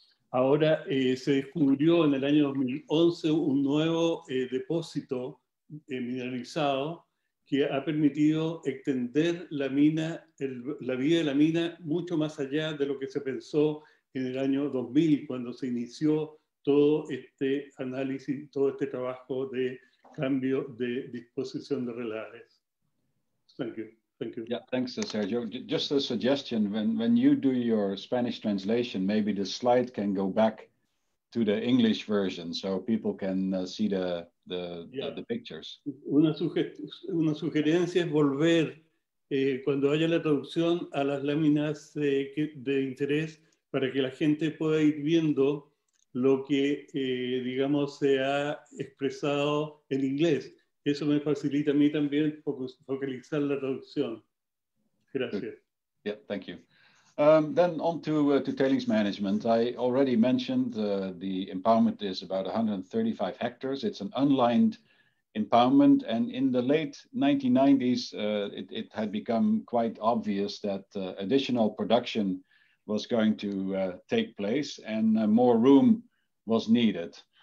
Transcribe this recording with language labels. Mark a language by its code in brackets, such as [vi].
[es] Ahora se descubrió en el año 2011 un nuevo depósito mineralizado que ha permitido extender la mina, la vida de la mina mucho más allá de lo que se pensó en el año 2000, cuando se inició todo este análisis, todo este trabajo de cambio de disposición de relaves. [en] Thank you. Thank you. Yeah, thanks, Sergio. Just a suggestion, when you do your Spanish translation, maybe the slide can go back to the English version so people can see the pictures. [es] Una sugerencia es volver, cuando haya la traducción, a las láminas de interés para que la gente pueda ir viendo lo que, digamos, se ha expresado en inglés. Eso me facilita a mí también focalizar la traducción. Gracias. [en] Yeah, thank you. Then on to tailings management. I already mentioned the impoundment is about 135 hectares. It's an unlined impoundment, and in the late 1990s, it had become quite obvious that additional production was going to take place and more room was needed.